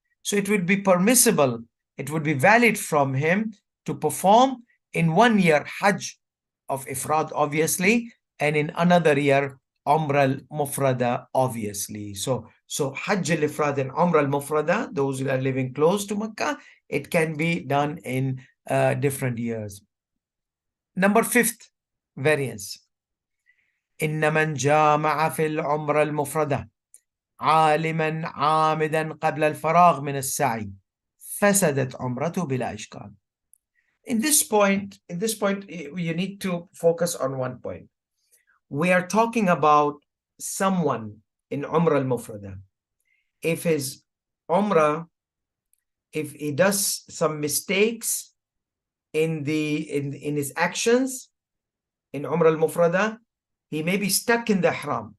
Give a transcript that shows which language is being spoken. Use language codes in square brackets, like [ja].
[en] So it would be permissible, it would be valid from him to perform in 1 year Hajj of Ifrad obviously, and in another year Umrah al-Mufrada obviously. So Hajj al-Ifrad and Umrah al-Mufrada, those who are living close to Makkah, it can be done in different years. Number 5th variance. [ar] إن من جامع في العمرة المفردة عالما عامدا قبل الفراغ من السعي فسدت عمرته بلا إشكال. [en] In this point, you need to focus on one point. We are talking about someone in Umrah al-Mufrada. If his Umrah, if he does some mistakes in his actions in Umrah al-Mufrada, he may be stuck in the Ihram.